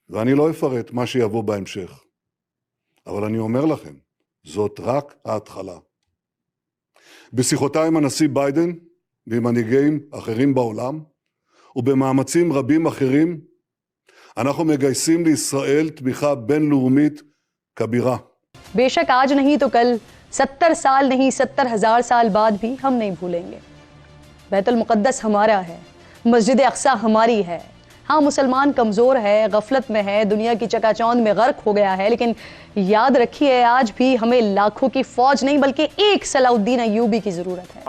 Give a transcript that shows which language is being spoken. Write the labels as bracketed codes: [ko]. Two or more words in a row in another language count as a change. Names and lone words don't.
[he] ואני לא אפרט מה שיבוא בהמשך. אבל אני אומר לכם, זאת רק ההתחלה. בשיחותיי עם הנשיא ביידן ועם מנהיגים אחרים בעולם, ובמאמצים רבים אחרים, אנחנו מגייסים לישראל תמיכה בינלאומית כבירה. [hi] बेशक आज नहीं तो कल 70 साल नहीं 70,000 साल बाद भी हम नहीं भूलेंगे। बैतुल मुक़द्दस हमारा है, मस्जिद अक़सा हमारी है। हाँ, मुसलमान कमज़ोर है, गफलत में है, दुनिया की चकाचौंध में गर्क हो गया है, लेकिन याद रखिए आज भी हमें लाखों की फ़ौज नहीं बल्कि एक सलाउद्दीन अय्यूबी की ज़रूरत है।